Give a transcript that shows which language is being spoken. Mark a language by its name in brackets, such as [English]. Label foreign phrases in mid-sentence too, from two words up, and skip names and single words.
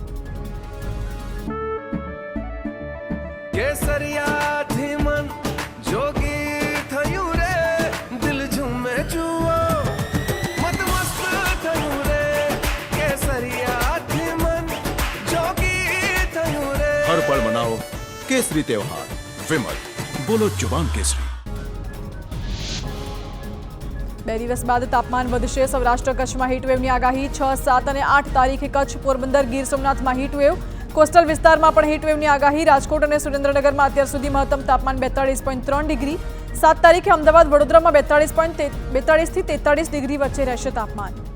[Gujarati] કેસરિયાથી મન જોગી થયું રે, દિલ ઝૂમે જુઓ મતમસ્ત થયું રે. કેસરિયાથી મન જોગી થયું રે. [Hindi] हर पल मनाओ केसरी त्योहार. विमल, बोलो जुबान केसरी. [Gujarati] 2 દિવસ બાદ તાપમાન વધશે. સૌરાષ્ટ્ર કચ્છમાં હીટવેવની આગાહી. 6, 7 અને 8 તારીખે કચ્છ, પોરબંદર, ગીર સોમનાથમાં હીટવેવ. કોસ્ટલ વિસ્તારમાં પણ હીટવેવની આગાહી. રાજકોટ અને સુરેન્દ્રનગરમાં અત્યાર સુધી મહત્તમ તાપમાન 42.3 ડિગ્રી. 7 તારીખે અમદાવાદ, વડોદરામાં 42થી 43 ડિગ્રી વચ્ચે રહેશે તાપમાન.